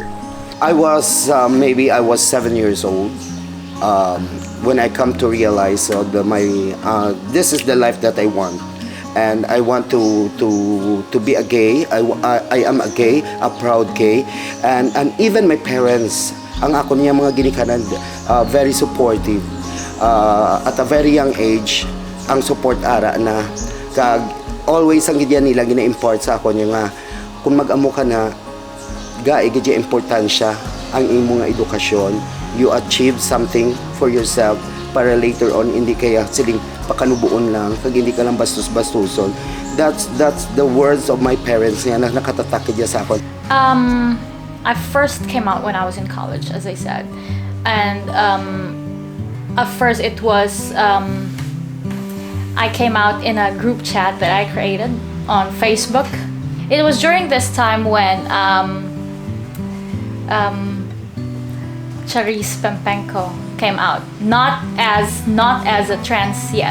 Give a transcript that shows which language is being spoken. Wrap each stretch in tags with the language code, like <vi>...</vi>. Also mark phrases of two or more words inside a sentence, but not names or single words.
<en>I was maybe I was 7 years old when I come to realize this is the life that I want, and I want to be a gay. I am a gay, a proud gay, and even my parents,</en> <hil>ang ako niya mga ginikanan,</hil> <en>very supportive. At a very young age,</en> <hil>ang support ara na always ang gidya nila gina-import sa ako niya nga kung mag-amo ka na gidya importansya ang imo nga edukasyon,</hil> <en>you achieve something for yourself</en> <hil>para</hil> <en>later on</en> <hil>hindi kaya siling pakanubuon lang kag hindi ka lang bastos-bastuson.</hil> <en>That's the words of my parents</en> <hil>nga nakatatak gidya sa ako.</hil> <en>I first came out when I was in college, as I said, and at first it was I came out in a group chat that I created on Facebook. It was during this time when Charisse Pempenko came out, not as a trans yet.</en>